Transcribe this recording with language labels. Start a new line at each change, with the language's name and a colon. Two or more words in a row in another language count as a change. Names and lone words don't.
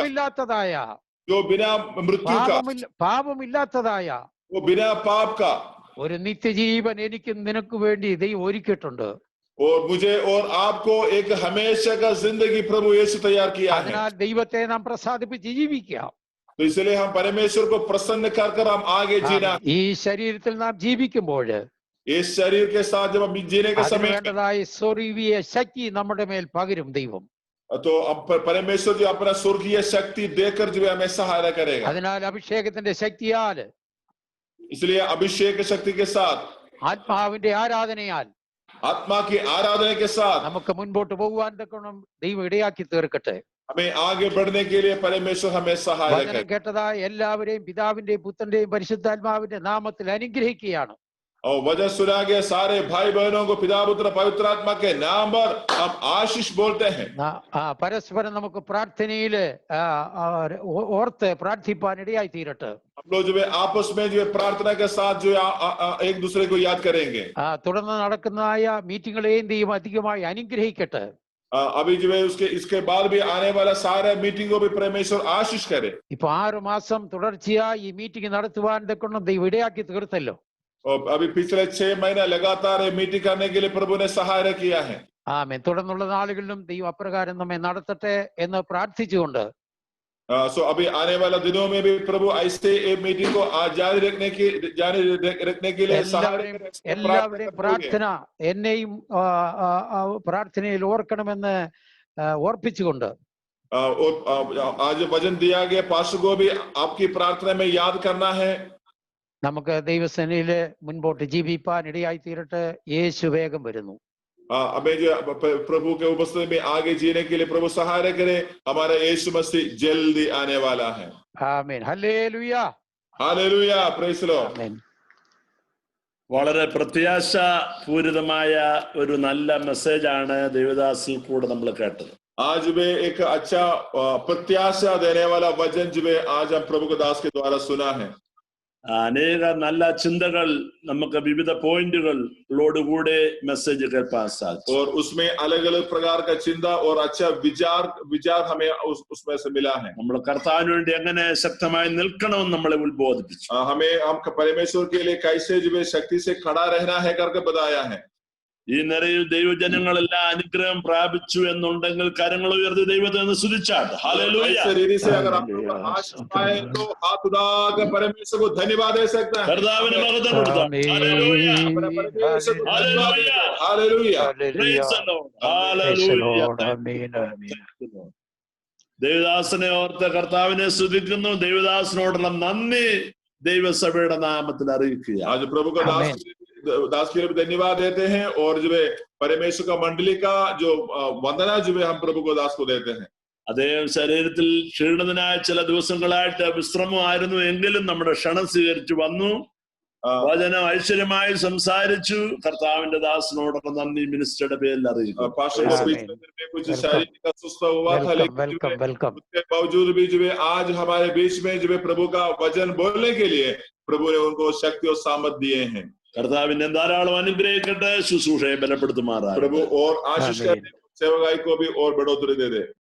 Malayalam: മരണമില്ലാത്തതായ,
Hindi: जो बिना मृत्यु का,
Malayalam: പാപമില്ലാത്തതായ,
Hindi: वो बिना पाप का
Malayalam: ഒരു നിത്യജീവൻ എനിക്കും നിനക്ക് വേണ്ടി ദൈവം ഒരുക്കിയിട്ടുണ്ട്.
Hindi: और मुझे और आपको एक हमेशा का जिंदगी प्रभु यीशु तैयार किया है.
Malayalam: അതിനാൽ ദൈവത്തെ നാം പ്രസാദിപ്പിച്ച് ജീവിക്കാം.
Hindi: तो इसलिए हम परमेश्वर को प्रसन्न कर हम आगे जीना.
Malayalam: ഈ ശരീരത്തിൽ നാം ജീവിക്കുമ്പോൾ
Hindi: इस शरीर के साथ जब हम जीने के समय
Malayalam: വേണ്ടതായ സ്വർഗീയ ശക്തി നമ്മുടെ മേൽ പകരും ദൈവം.
Hindi: तो अब परमेश्वर जो अपना स्वर्गीय शक्ति देकर जो हमें सहायता करेगा.
Malayalam: അതിനാൽ അഭിഷേകത്തിന്റെ ശക്തിയാൽ,
Hindi: इसलिए अभिषेक शक्ति के साथ,
Malayalam: ആത്മാവിന്റെ ആരാധനയാൽ,
Hindi: आत्मा की आराधना के साथ
Malayalam: നമുക്ക് മുൻപോട്ട് പോകുവാൻ തക്കോണം ദൈവം ഇടയാക്കി തീർക്കട്ടെ.
Hindi: हमें आगे बढ़ने के लिए परमेश्वर हमें सहायता करे.
Malayalam: കേട്ടതായ എല്ലാവരെയും പിതാവിന്റെയും പുത്രന്റെയും പരിശുദ്ധാത്മാവിന്റെ നാമത്തിൽ അനുഗ്രഹിക്കുകയാണ്.
Hindi: और वजह सुना गया सारे भाई बहनों को पिता पुत्र पवित्र आत्मा के नाम पर हम आशीष बोलते हैं.
Malayalam: പരസ്പരം നമുക്ക് പ്രാർത്ഥനയില് ഓർത്ത് പ്രാർത്ഥിപ്പാൻ ഇടയായി തീരട്ടെ.
Hindi: हम लोग जो है आपस में जो है प्रार्थना के साथ जो है एक दूसरे को याद करेंगे.
Malayalam: തുടർന്ന് നടക്കുന്നതായ മീറ്റിംഗുകളെയും ദൈവം അധികമായി അനുഗ്രഹിക്കട്ടെ.
Hindi: अभी जो है इसके बाद भी आने वाला सारा मीटिंग को भी परमेश्वर आशीष करे.
Malayalam: ഇപ്പൊ 6 മാസം തുടർച്ചയായി ഈ മീറ്റിംഗ് നടത്തുവാൻ തക്കോണം ദൈവം ഇടയാക്കി തീർത്തല്ലോ.
Hindi: और अभी पिछले 6 महीना लगातार मीटिंग करने के लिए प्रभु ने सहायता किया है.
Malayalam: ആമേൻ. തുടർന്നുള്ള നാളുകളിലും ദൈവം അപ്രകാരം നമ്മെ നടത്തട്ടെ എന്ന് പ്രാർത്ഥിച്ചുകൊണ്ട്
Hindi: सो अभी आने वाला दिनों में भी प्रभु ऐसे मीटिंग को जारी रखने के लिए
Malayalam: എല്ലാവരെയും പ്രാർത്ഥന എന്നെയും പ്രാർത്ഥനയിൽ ഓർക്കണമെന്ന് ഓർപ്പിച്ചുകൊണ്ട്
Hindi: आज वचन दिया गया पास्टर को भी आपकी प्रार्थना में याद करना है.
Malayalam: നമുക്ക് ദൈവസേനയില് മുൻപോട്ട് ജീവിപ്പാൻ ഇടയായി തീരട്ടെ. യേശു വേഗം വരുന്നു.
Hindi: हमें जो प्रभु के उपस्थिति में आगे जीने के लिए प्रभु सहायता करे. हमारा यीशु मसीह जल्दी आने वाला है.
Malayalam: ആമേൻ. ഹല്ലേലൂയ. ഹല്ലേലൂയ.
English: Praise the Lord.
Malayalam: ആമേൻ. വളരെ പ്രത്യാശാപൂരിതമായ ഒരു നല്ല മെസ്സേജാണ് ദേവദാസിൽ കൂടെ നമ്മൾ കേട്ടത്.
Hindi: आज में एक अच्छा प्रत्याशा देने वाला वचन जो आज हम प्रभु के दास के द्वारा सुना है.
Malayalam: അനേക നല്ല ചിന്തകൾ നമുക്ക് വിവിധ പോയിന്റുകളോടുകൂടെ മെസ്സേജ് കേൾപ്പാൻ സാധിച്ചു.
Hindi: और उसमें अलग अलग प्रकार का चिंता और अच्छा विचार हमें उसमें से मिला है.
Malayalam: നമ്മൾ കർത്താവിന് വേണ്ടി എങ്ങനെ ശക്തമായി നിൽക്കണമെന്ന് നമ്മളെ ഉത്ബോധിപ്പിച്ചു.
Hindi: हमें हम परमेश्वर के लिए कैसे जो शक्ति से खड़ा रहना है करके बताया है.
Malayalam: ഈ നിരയിൽ ദൈവജനങ്ങളെല്ലാം അനുഗ്രഹം പ്രാപിച്ചു എന്നുണ്ടെങ്കിൽ കരങ്ങൾ ഉയർത്തി ദൈവത്തെ ഒന്ന് സ്തുതിച്ചാട്ടെ. ഹല്ലേലൂയ.
Hindi: परमेश्वर को धन्यवाद दे सकता है.
Malayalam: കർത്താവിന് മഹത്വം കൊടുക്കാം. ഹല്ലേലൂയ. ഹല്ലേലൂയ.
Hindi: हालेलुया.
English: Praise the Lord. Hallelujah.
Malayalam: ദേവദാസനെ ഓർത്ത് കർത്താവിനെ സ്തുതിക്കുന്നു. ദേവദാസനോടുള്ള നന്ദി ദൈവസഭയുടെ നാമത്തിൽ അറിയിക്കുക.
Hindi: आज प्रभु का दास के लिए धन्यवाद देते हैं और जो है परमेश्वर का मंडली का जो वंदना जो है हम प्रभु को दास को देते हैं.
Malayalam: അദ്ദേഹം ശരീരത്തിൽ ക്ഷീണിതനായ ചില ദിവസങ്ങളായിട്ട് വിശ്രമമായിരുന്നു എങ്കിലും നമ്മുടെ ക്ഷണം സ്വീകരിച്ചു വന്നു. വചനം ഐശ്വര്യമായി സംസാരിച്ചു. കർത്താവിന്റെ ദാസനോടുള്ള നന്ദി മിനിസ്റ്ററുടെ പേരിൽ അറിയിക്കുന്നു.
Hindi: कुछ शारीरिक अस्वस्थ हुआ था लेकिन उसके बावजूद भी जो है आज हमारे बीच में जो है प्रभु का वचन बोलने के लिए प्रभु ने उनको शक्ति और सामर्थ दिए हैं.
Malayalam: കർത്താവിനെ ധാരാളം അനുഗ്രഹിക്കട്ടെ. ശുശ്രൂഷയെ ബലപ്പെടുത്തുമാറാകട്ടെ.
Hindi: प्रभु और आशीष करे. सेवकाई को भी और बढ़ोतरी दे दे.